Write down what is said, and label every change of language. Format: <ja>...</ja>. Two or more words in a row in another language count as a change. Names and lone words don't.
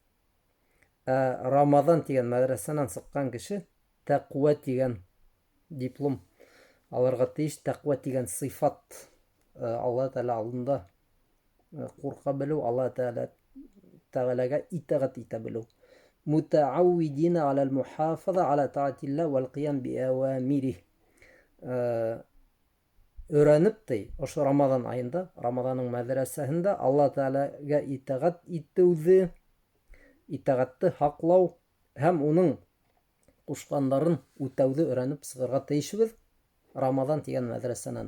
<tt>Рамадан дигән мәдрәсәнән сыккан кеше тaqwa дигән диплом алырга тиеш. Тaqwa дигән сыйфат Алла Тәала алдында курка белү, Алла Тәгаләгә итәгать итә белү.</tt> <ar>متعودين على المحافظة على طاعة الله والقيام بأوامره.</ar> <ba>Өйрәнеп ти, ошо Рамадан айында, Рамаданның мәдрәсәһендә Алла Тәгаләгә итәгать итүҙе, итәгатьте һаҡлау һәм уның ҡушҡандарын үтәүҙе өйрәнеп сығырға тейешбеҙ Рамадан тигән мәдрәсәнән.</ba>